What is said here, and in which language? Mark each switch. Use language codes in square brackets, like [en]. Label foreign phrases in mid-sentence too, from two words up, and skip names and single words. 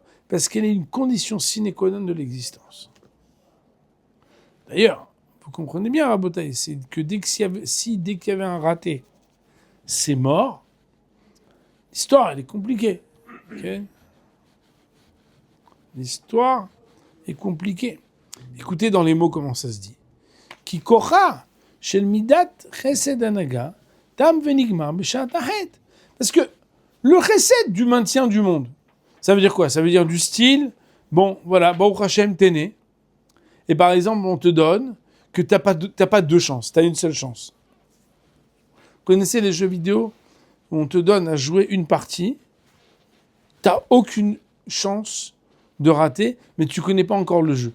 [fr] Parce qu'elle est une condition [la] sine qua non [fr] de l'existence. D'ailleurs, vous comprenez bien, Rabotai, c'est que dès qu'il y avait un raté, c'est mort, l'histoire, elle est compliquée. Okay ? L'histoire est compliquée. Écoutez dans les mots comment ça se dit. [he] כי כוחה של מידת חסד ההנהגה תם ונגמר בשעת החטא. [fr] Parce que le chesed du maintien du monde, ça veut dire quoi ? Ça veut dire du style, bon, voilà, [he] ברוך השם, [fr] t'es né. Et par exemple, on te donne que t'as pas deux chances, t'as une seule chance. Vous connaissez les jeux vidéo où on te donne à jouer une partie, t'as aucune chance de rater, mais tu connais pas encore le jeu.